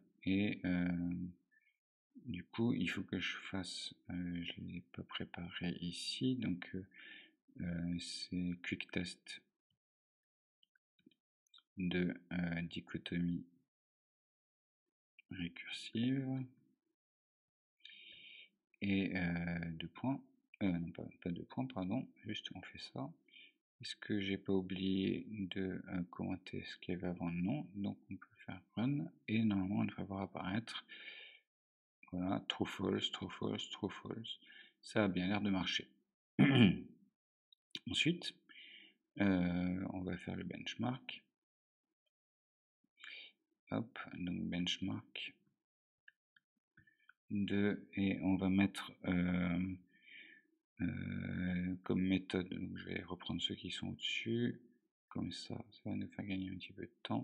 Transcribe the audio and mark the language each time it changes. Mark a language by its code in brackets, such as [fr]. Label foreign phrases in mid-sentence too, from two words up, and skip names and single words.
[fr] Et du coup il faut que je fasse, je ne l'ai pas préparé ici, donc c'est [en] quick test [fr] de dichotomie récursive et deux points, non pas deux points, pardon, juste on fait ça. Est-ce que j'ai pas oublié de commenter ce qu'il y avait avant? Non, donc on peut faire run et normalement on devrait voir apparaître, voilà, [en] true false, true false, true false. [fr] Ça a bien l'air de marcher. Ensuite on va faire le benchmark. Hop, donc benchmark 2, et on va mettre comme méthode, donc je vais reprendre ceux qui sont au-dessus, comme ça va nous faire gagner un petit peu de temps.